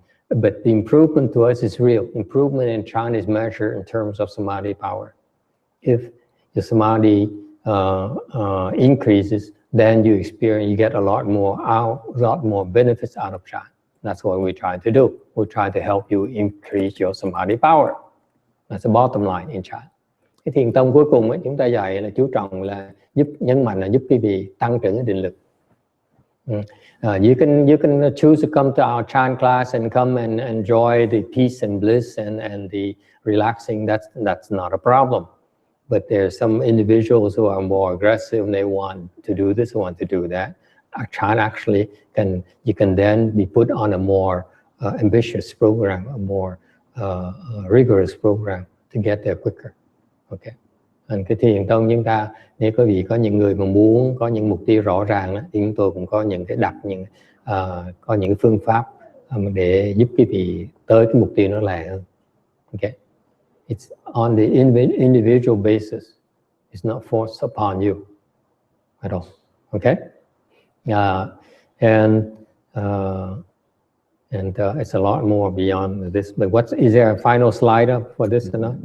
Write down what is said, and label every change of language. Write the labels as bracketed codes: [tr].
[en] But the improvement to us is real. Improvement in chant is measured in terms of samadhi power. If your samadhi increases, then you get a lot more benefits out of chant. That's what we try to do. We try to help you increase your samadhi power. That's the bottom line in chant. [vi] Cái thiền tông cuối cùng ấy, chúng ta dạy là chú trọng là nhấn mạnh là giúp quý vị tăng trưởng cái định lực. [en] You can choose to come to our chant class and come and enjoy the peace and bliss and the relaxing. That's not a problem. But there are some individuals who are more aggressive and they want to do this, want to do that. Our chant actually you can then be put on a more ambitious program, a more rigorous program to get there quicker. Okay. [vi] Cái thiền tông chúng ta, nếu quý vị có những người mà muốn có những mục tiêu rõ ràng thì chúng tôi cũng có những cái có những phương pháp để giúp quý vị tới cái mục tiêu nó lẹ hơn. [en] Okay. It's on the individual basis. It's not forced upon you at all. Okay? And it's a lot more beyond this. But is there a final slide up for this or not?